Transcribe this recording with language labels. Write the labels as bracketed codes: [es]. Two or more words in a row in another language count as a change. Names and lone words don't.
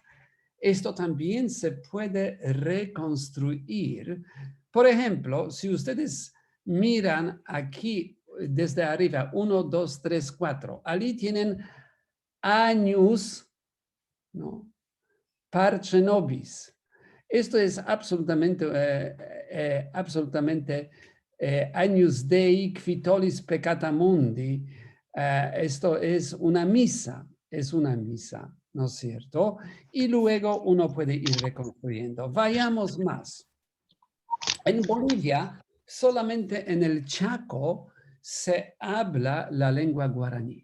[es] Esto también se puede reconstruir. Por ejemplo, si ustedes miran aquí desde arriba, 1, 2, 3, 4, allí tienen años, ¿no? [la] Parce nobis. [es] Esto es absolutamente, [la] Agnus Dei quitolis peccata mundi. [es] Esto es una misa, ¿no es cierto? Y luego uno puede ir reconstruyendo. Vayamos más. En Bolivia, solamente en el Chaco se habla la lengua guaraní.